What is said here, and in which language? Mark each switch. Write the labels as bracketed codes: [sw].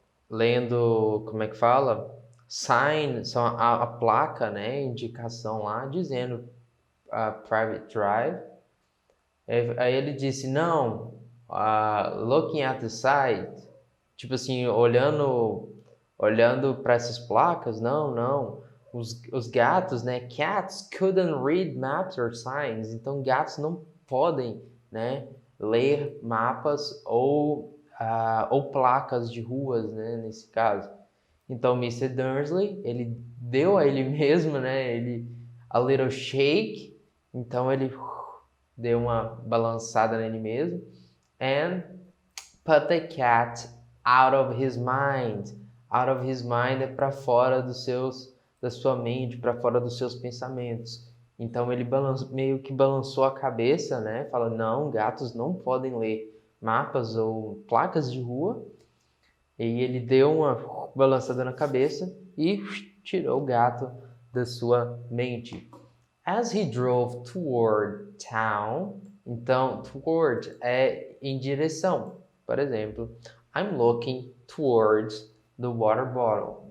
[pt] Lendo, como é que fala? Sign, são a placa, né? Indicação lá, dizendo private drive. Aí ele disse, não, [en] looking at the site, [pt] tipo assim, olhando para essas placas, não. Os gatos, né? [en] Cats couldn't read maps or signs. [pt] Então, gatos não podem, né? Ler mapas ou placas de ruas, né? Nesse caso. Então, Mr. Dursley, ele deu a ele mesmo, né? [en] A little shake. [pt] Então, ele deu uma balançada nele mesmo. [en] And put the cat out of his mind. Out of his mind [pt] é para fora da sua mente, para fora dos seus pensamentos. Então ele meio que balançou a cabeça, né? Fala, não, gatos não podem ler mapas ou placas de rua. E ele deu uma balançada na cabeça e tirou o gato da sua mente. [en] As he drove toward town, [pt] então toward é em direção. Por exemplo, [en] I'm looking towards the water bottle.